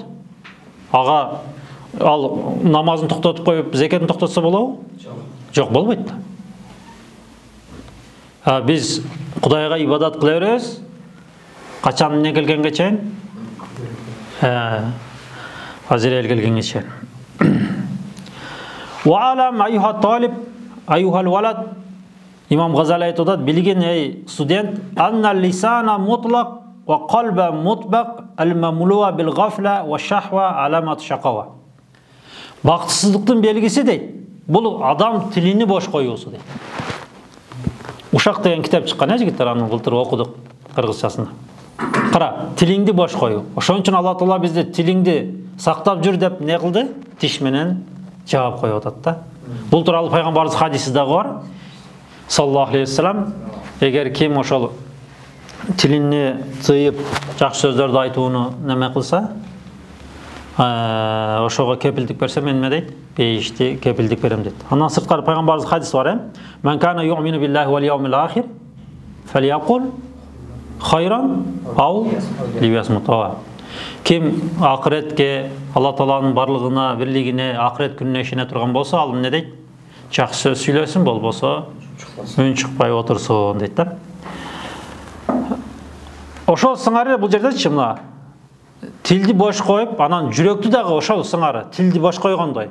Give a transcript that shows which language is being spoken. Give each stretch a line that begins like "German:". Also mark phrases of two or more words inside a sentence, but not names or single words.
Kyrgyz: Ага ал намазын токтотуп коюп, зекетін токтотса болобу? Жок, болбойт да. Биз Кудайга ибадат кыла беребиз. Качан эмне келгенге чейин? Азирел келгенге чейин.
Arabic: واعلم أيها الطالب أيها الولد.
Kyrgyz: Имам Газали айтып атат, билген эй студент,
Arabic: أن لسانا مطلقا وقلبا منطبقا المملوء بالغفلة والشهوة علامة الشقاوة.
Kyrgyz: Бактысыздыктын белгиси дейт. Бул адам тилини бош коюусу дейт. Ушак деген китап чыккан, жигиттер, аны былтыр окудук кыргызчасында. Кара, тилиңди бош коюу. Ошон үчүн Алла Таала бизди тилиңди сактап жүр деп не кылды? Тиш менен жаап коюп атат да. Бул тууралуу пайгамбарыбыз хадиси дагы бар.
Arabic: صلى الله عليه وسلم,
Kyrgyz: эгер ким ошол тилини тыйып жакшы сөздөрдү айтууну неме кылса, ошого кепилдик берсе, мен эме дейт? Бейишти кепилдик берем дейт. Андан сырткары пайгамбарыбыз хадис бар,
Arabic: "من كان يؤمن بالله واليوم الآخر فليقل خيرا أو ليصمت."
Kyrgyz: Ким акыретке, Алла Тааланын барлыгына, бирлигине, акырет күнүнө ишене турган болсо, ал эмне дейт? Жакшы сөз сүйлөсүн, болбосо үн чыкпай отурсун дейт да. Ошол сыңары бул жерде мына тилди бош коюп, анан жүрөктү дагы ошол сыңары тилди бош койгондой.